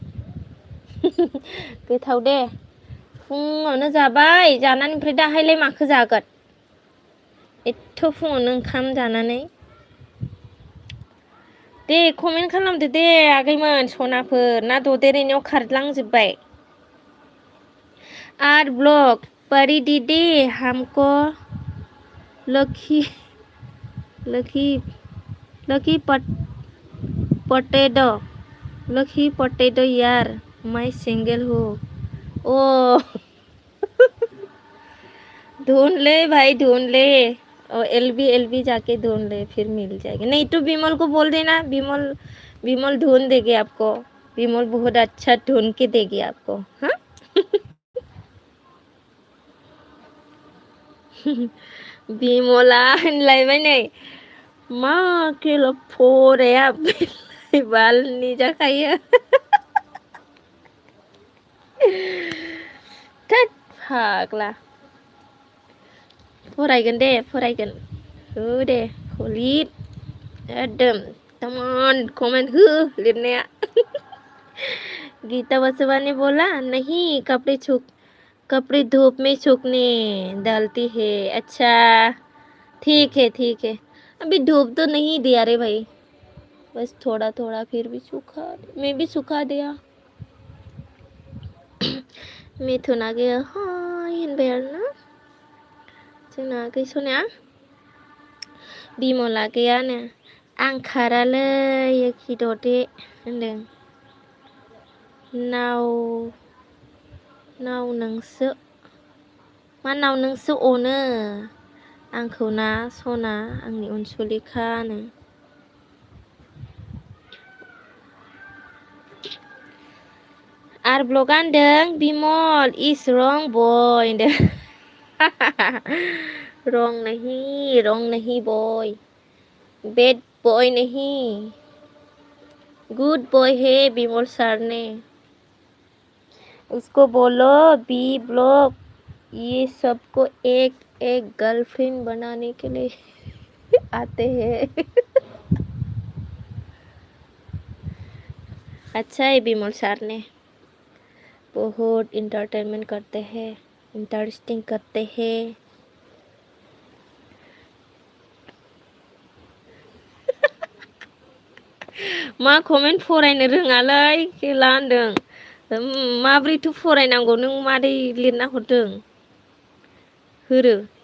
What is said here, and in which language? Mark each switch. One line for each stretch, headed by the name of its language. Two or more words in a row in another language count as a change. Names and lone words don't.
Bodo: गोथाव दे फुङावनो जाबाय जानानै ओमफ्राय दाहायलाय माखो जागोन एथ' फुङावनो ओंखाम जानानै दे कमेन्ट खालामदो दे आगैमोन सनाफोर ना ददेरेनायाव खारलांजोब्बाय आर ब्लग परी दीदी
Hindi: हमको लकी लकी लकी पोटैटो लकी पोटैटो यार मैं सिंगल हूँ
Bodo: ओ
Hindi: ढूंढ ले भाई ढूंढ ले और एलबी जाके ढूंढ ले फिर मिल जाएगी नहीं तो विमल को बोल देना विमल ढूंढ देगी आपको विमल बहुत अच्छा ढूंढ के देगी आपको हाँ विमला
Bodo: होनलायबाय नै मा केल' फराया बालनि जाखायो थोद फाग्ला फरायगोन दे फरायगोन हो दे लिर एकदम तमान कमेंट हो लिरनाया
Hindi: गीता बसवानी बोला नहीं कपड़े धूप में सूखने डालती है अच्छा ठीक है अभी धूप तो नहीं दिया रे भाई बस थोड़ा थोड़ा फिर भी सूखा मैं भी सुखा दिया
Bodo: मिथुना
Hindi: गया हाँ
Bodo: होनबाय आरोना जोंना आगै सनाया बिमला गैयानो आं खारालै एखि ददे होनदों नाव नोंसो अनो आंखौ ना सना आंनि अनसुलिखानो आर ब्लगा होनदों बिमल
English: is wrong boy
Bodo: होनदों
Hindi: रं नहीं बॉय
English: bad boy
Hindi: नहीं
English: good boy
Hindi: है बिमल सर ने उसको बोलो बी ब्लॉग ये सबको एक एक गर्लफ्रेंड बनाने के लिए आते हैं अच्छा है बिमल सर ने बहुत इंटरटेनमेंट करते हैं इंटरेस्टिंग करते हैं
Bodo: मा कमेन्ट फरायनो रोङालै खेला होनदों माब्रैथो फरायनांगौ नों मादै लिरना हरदों होरो